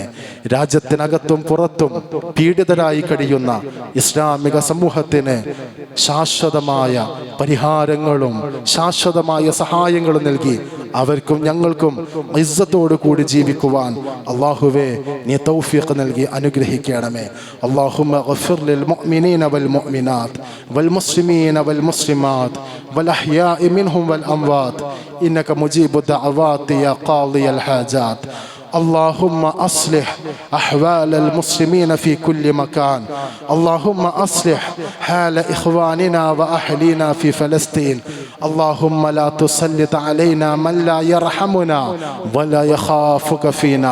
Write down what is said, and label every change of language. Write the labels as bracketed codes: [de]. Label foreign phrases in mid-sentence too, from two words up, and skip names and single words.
[ml] രാജ്യത്തിനകത്തും പുറത്തും പീഡിതരായി കഴിയുന്ന ഇസ്ലാമിക സമൂഹത്തിന് ശാശ്വതമായ പരിഹാരങ്ങളും ശാശ്വതമായ സഹായങ്ങളും നൽകി അവർക്കും ഞങ്ങൾക്കും ഇസ്സത്തോടു കൂടി ജീവിക്കുവാൻ അല്ലാഹുവേ നീ തൗഫീഖ് നൽകി അനുഗ്രഹിക്കണമേ. [ar] اللهم اغفر للمؤمنين والمؤمنات والمسلمين والمسلمات والأحياء منهم والأموات إنك مجيب الدعوات يا قاضي الحاجات. اللهم أصلح أحوال المسلمين في كل مكان. اللهم أصلح حال إخواننا وأهلنا في فلسطين. اللهم لا تسلط علينا من لا يرحمنا ولا يخافك فينا.